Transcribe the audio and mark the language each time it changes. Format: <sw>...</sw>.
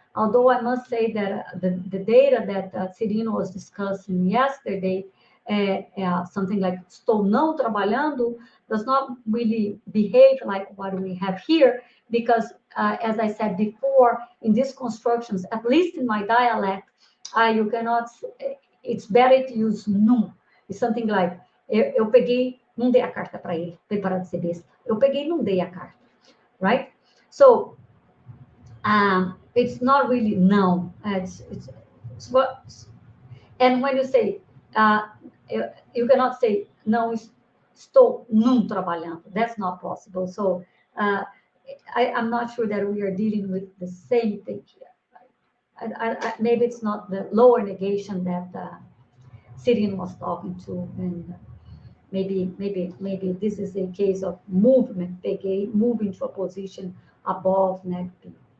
<en>Although I must say that the data that Cirino was discussing yesterday, something like</en> <pt>estou não trabalhando,</pt> <en>does not really behave like what we have here, because as I said before, in these constructions, at least in my dialect, you cannot, it's better to use num. It's something like,</en> <pt>eu peguei, não dei a carta para ele, para de ser besta. Eu peguei, não dei a carta,</pt> <en>right? So, it's not really no. It's what, and when you say, you cannot say,</en> <pt>não estou não trabalhando.</pt> <en>That's not possible. So, I'm not sure that we are dealing with the same thing here. Maybe it's not the lower negation that Cilene was talking to, and maybe this is a case of movement, peguei, moving to a position above neg P.</en>